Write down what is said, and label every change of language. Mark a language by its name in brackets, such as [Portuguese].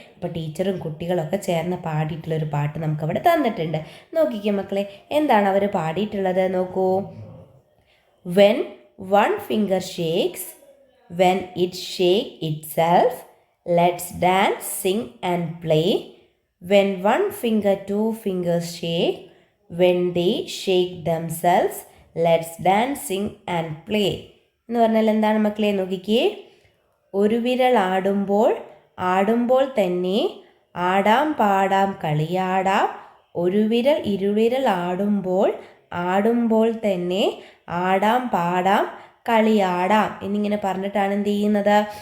[Malayalam] അപ്പോൾ ടീച്ചറും കുട്ടികളൊക്കെ ചേർന്ന് പാടിയിട്ടുള്ളൊരു പാട്ട് നമുക്കവിടെ തന്നിട്ടുണ്ട്. നോക്കിക്കേ മക്കളെ, എന്താണ് അവർ പാടിയിട്ടുള്ളത് നോക്കൂ. [English] When one finger shakes, when it shake itself, let's dance sing and play. When one finger two fingers shake, when they shake themselves, let's dance, sing and play. [Malayalam] എന്ന് പറഞ്ഞാൽ എന്താണ് മക്കളെ? നോക്കിക്കേ, ഒരു വിരൽ ആടുമ്പോൾ തന്നെ ആടാം പാടാം കളിയാടാം. ഒരു വിരൽ ഇരുവിരൽ ആടുമ്പോൾ തന്നെ ആടാം പാടാം കളിയാടാം എന്നിങ്ങനെ പറഞ്ഞിട്ടാണ് എന്ത് ചെയ്യുന്നത്?